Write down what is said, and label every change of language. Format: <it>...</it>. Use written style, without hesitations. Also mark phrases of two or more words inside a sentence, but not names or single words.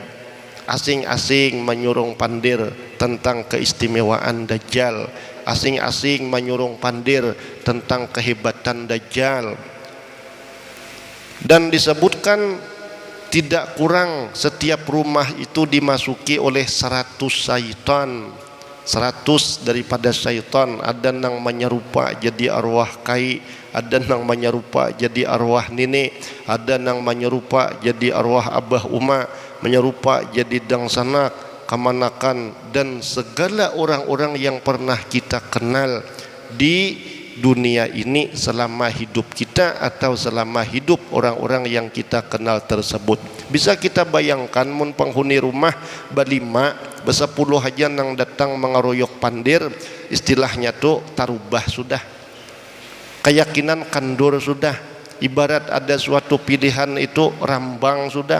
<bjn>Asing-asing menyurung pandir tentang keistimewaan Dajjal, asing-asing menyurung pandir tentang kehebatan Dajjal.</bjn> <id>Dan disebutkan tidak kurang setiap rumah itu dimasuki oleh 100 syaitan. 100 daripada syaitan. Ada yang menyerupa jadi arwah kai, ada yang menyerupa jadi arwah nenek, ada yang menyerupa jadi arwah abah uma, menyerupa jadi dangsanak, kamanakan, dan segala orang-orang yang pernah kita kenal di dunia ini selama hidup kita atau selama hidup orang-orang yang kita kenal tersebut.</id> <bjn>Bisa kita bayangkan mun penghuni rumah berlima, bersepuluh aja yang datang mengeroyok pandir, istilahnya tuh tarubah sudah, keyakinan kandur sudah, ibarat ada suatu pilihan itu rambang sudah.</bjn>